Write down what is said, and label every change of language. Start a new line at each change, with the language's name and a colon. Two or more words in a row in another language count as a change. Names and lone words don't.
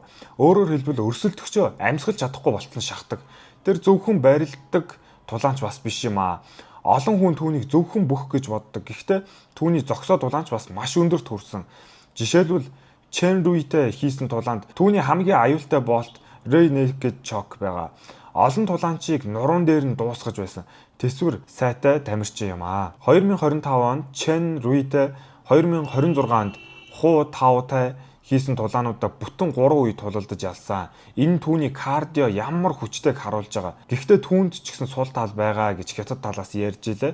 Mongolian: Өөрөөр хэлбэл өрсөлдөгчөө амьсгалж чадахгүй болтон шахдаг. Тэр зөвхөн барилддаг тулаанч бас биш юм аа. Олон хүн түүнийг зөвхөн бүх гэж боддог. Гэхдээ түүний зогсоо тулаанч бас маш өндөрт хүрсэн. Жишээлбэл Чен Руитэй хийсэн тулаанд түүний хамгийн аюултай боолт
English: rear naked choke
Mongolian: байгаа. Олон тулаанчийг нуруунд дээр нь дуусгаж байсан. Тэсвэр сайтай тамирчин юм аа. 2025 онд Чен Руитэй 2026 онд Ху Таотай хийсэн тулаануудаа бүтэн 3 үе тулалдаж ялсан. Энэ түүний кардио ямар хүчтэйг харуулж байгаа. Гэхдээ түүнд ч гэсэн сул тал байгаа гэж Хятад талаас ярьж илээ.